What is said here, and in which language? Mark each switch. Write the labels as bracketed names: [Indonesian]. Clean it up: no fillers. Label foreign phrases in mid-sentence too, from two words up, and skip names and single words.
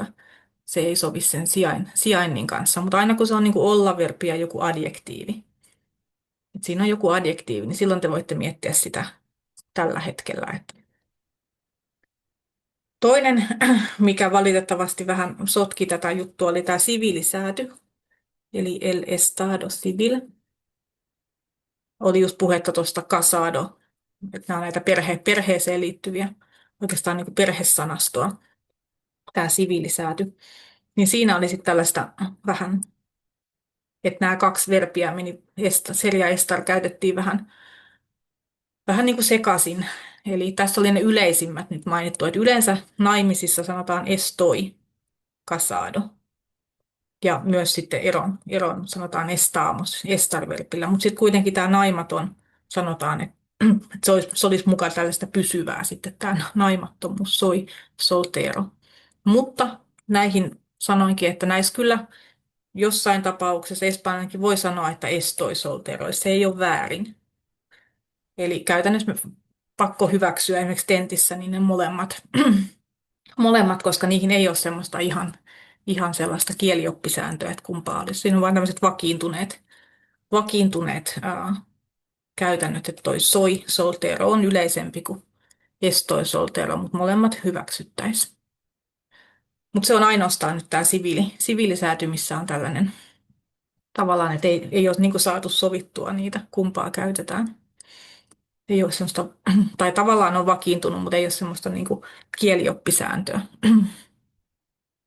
[Finnish] Se ei sovi sen sijainnin kanssa, mutta aina kun se on niin kuin olla-verbi ja joku adjektiivi, että siinä on joku adjektiivi, niin silloin te voitte miettiä sitä tällä hetkellä. Toinen, mikä valitettavasti vähän sotki tätä juttua, oli tämä siviilisääty, eli [Spanish] el estado civil. [Finnish] Oli just puhetta tuosta casado, että nämä on näitä perheeseen liittyviä, oikeastaan niin kuin perhesanastoa, tämä siviilisääty. Niin siinä oli sitten tällaista vähän, että nämä kaksi verbiä, ser ja estar, käytettiin vähän niin kuin sekaisin. Eli tässä oli ne yleisimmät nyt mainittu, että yleensä naimisissa sanotaan [Spanish] estoy casado. [Finnish] Ja myös sitten eron sanotaan estamos, estar-verbillä. Mutta sitten kuitenkin tämä naimaton sanotaan, että se olisi mukaan tällaista pysyvää sitten tämä naimattomuus, [Spanish] soi soltero. [Finnish] Mutta näihin sanoinkin, että näissä kyllä jossain tapauksessa espanjankin voi sanoa, että [Spanish] estoy soltero, [Finnish] se ei ole väärin. Eli käytännössä pakko hyväksyä esimerkiksi tentissä niin ne molemmat, koska niihin ei ole semmoista ihan sellaista kielioppisääntöä, että kumpaa olisi. Siinä on vain tämmöiset vakiintuneet käytännöt, että toi [Spanish] soi soltero [Finnish] on yleisempi kuin [Spanish] estoy soltero, [Finnish] mutta molemmat hyväksyttäisiin. Mutta se on ainoastaan nyt tämä siviilisääty, missä on tällainen tavallaan, että ei ole niin saatu sovittua niitä, kumpaa käytetään. Ei ole semmoista, tai tavallaan on vakiintunut, mutta ei ole semmoista niin kielioppisääntöä.